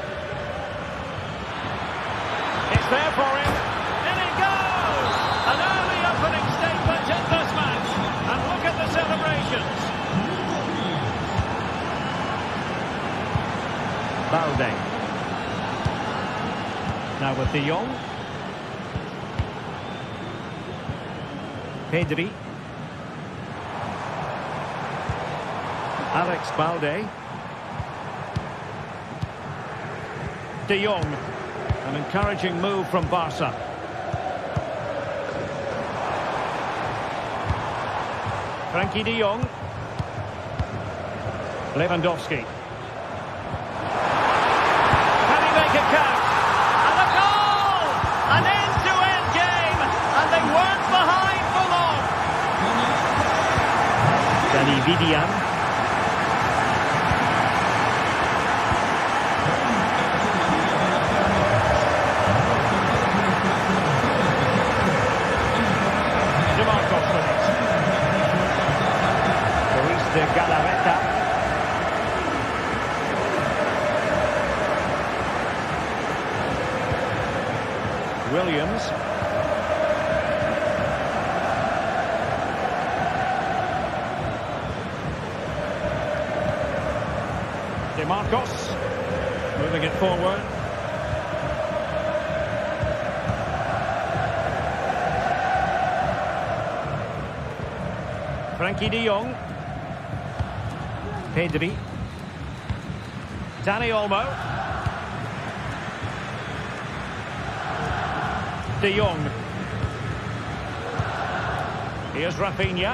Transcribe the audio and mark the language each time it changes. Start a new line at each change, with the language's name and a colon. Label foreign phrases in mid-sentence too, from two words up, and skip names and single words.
English: It's there for him. In it goes! An early opening statement in this match. And look at the celebrations. Balde. Now with de Jong. Pedri. Alex Balde. De Jong. An encouraging move from Barca. Frenkie de Jong. Lewandowski. Can he make it count? And a goal! An end-to-end game! And they weren't behind for long. Dani Vidian. De Galarreta. Williams. De Marcos. Moving it forward. Frenkie de Jong. Pedri. Dani Olmo. De Jong. Here's Rafinha.